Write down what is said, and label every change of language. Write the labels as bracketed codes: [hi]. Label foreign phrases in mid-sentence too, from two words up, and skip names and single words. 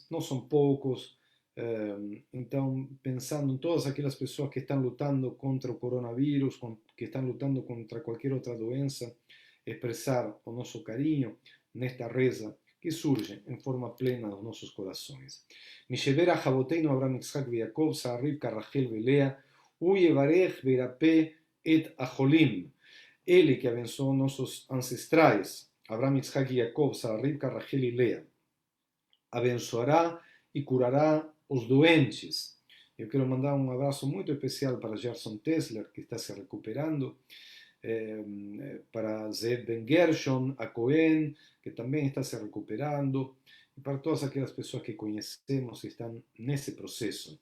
[pt] Não são poucos. Então, pensando em todas aquelas pessoas que estão lutando contra o coronavírus, que estão lutando contra qualquer outra doença, expressar o nosso carinho nesta reza que surge em forma plena dos nossos corações. [he] מי שברך אבותינו Abraham, Yitzhak e Jacob, Sarah, Rivka, Rachel e Lea, ויברך וירפא את החולים. [pt] Ele que abençoou nossos ancestrais, Abraham, Yitzhak e Jacob, Sarah, Rivka, Rachel e Lea, abençoará e curará os doentes. Eu quero mandar um abraço muito especial para Gerson Tesler, que está se recuperando, para Zed Ben Gershon, a Cohen, que também está se recuperando, e para todas aquelas pessoas que conhecemos e estão nesse processo.